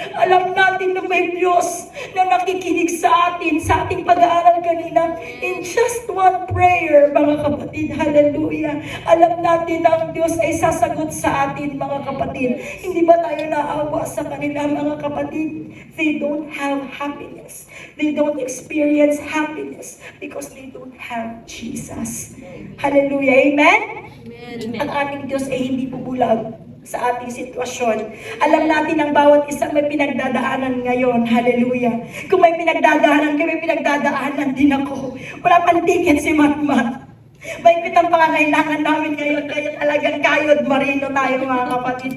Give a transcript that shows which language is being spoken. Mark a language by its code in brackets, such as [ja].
[tl] Alam natin na may Diyos na nakikinig sa ating pag-aaral kanina. [en] In just one prayer, [tl] mga kapatid, [en] hallelujah. [tl] Alam natin na ang Diyos ay sasagot sa atin, mga kapatid. Hindi ba tayo naawa sa kanila, mga kapatid? [en] They don't have happiness. They don't experience happiness because they don't have Jesus. Hallelujah. Amen? [tl] Ang ating Diyos ay hindi bubulag sa ating sitwasyon. Alam natin ang bawat isa may pinagdadaanan ngayon. Hallelujah. Kung may pinagdadaanan, may pinagdadaanan din ako. Wala pang ticket si Matmat. Mahigpit ang pangangailangan namin ngayon, kaya talagang kayod marino tayo, mga kapatid.